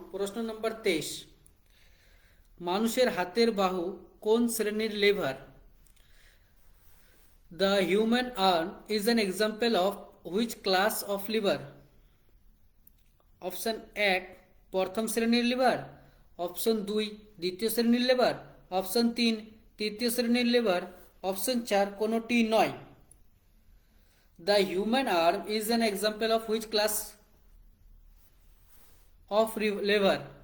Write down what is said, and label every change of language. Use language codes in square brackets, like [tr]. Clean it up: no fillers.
[bn] প্রশ্ন নম্বর 23, মানুষের হাতের বাহু কোন শ্রেণীর liver? [en] The human arm is an example of which class of liver? [bn] Option 1 প্রথম শ্রেণীর লিভার, অপশন 2 দ্বিতীয় শ্রেণীর লিভার, অপশন 3 তৃতীয় শ্রেণীর লিভার, অপশন 4 কোনোটি নয়। [en] The human arm is an example of which class of liver?